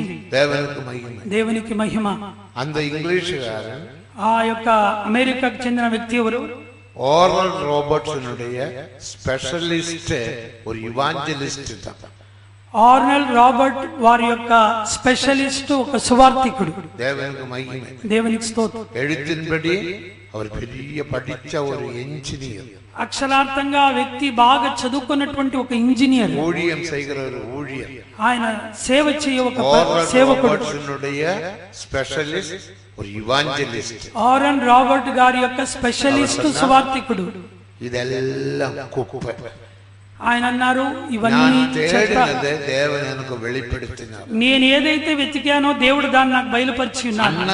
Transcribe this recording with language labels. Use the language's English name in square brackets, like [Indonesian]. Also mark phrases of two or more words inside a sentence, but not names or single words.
[Telugu] దేవునికి మహిమ. ఆ యొక్క అమెరికాకు చెందిన వ్యక్తి ఎవరు? ఓరల్ రాబర్ట్స్ స్పెషలిస్ట్ ஒரு ఇవాంజలిస్ట్. ఆర్నల్ రాబర్ట్ వారి యొక్క స్పెషలిస్ట్, ఒక సువార్థికుడు. దేవునికి స్తోత్రం. [Tamil] எழுத்தின்படி அவர் பெரிய படிச்ச ஒரு ఇంజనీర్. [Telugu] అక్షరార్థంగా ఆ వ్యక్తి బాగా చదువుకున్నటువంటి ఒక ఇంజనీర్. [Tamil] ஊழியம் செய்கிற ஒரு ஊழியர். [Telugu] ఆయన సేవ చేయ ఒక సేవకుడు. స్పెషలిస్ట్ ஒரு ఇవాంజలిస్ట్. ఆర్నల్ రాబర్ట్ గారి యొక్క స్పెషలిస్ట్ సువార్థికుడు. [Tamil] இதெல்லாம் குப்பை. [Telugu] ఆయన అన్నారు, ఇవన్నీ నేను ఏదైతే వెతికానో దేవుడు దాన్ని నాకు బయలుపరిచి ఉన్నాడు.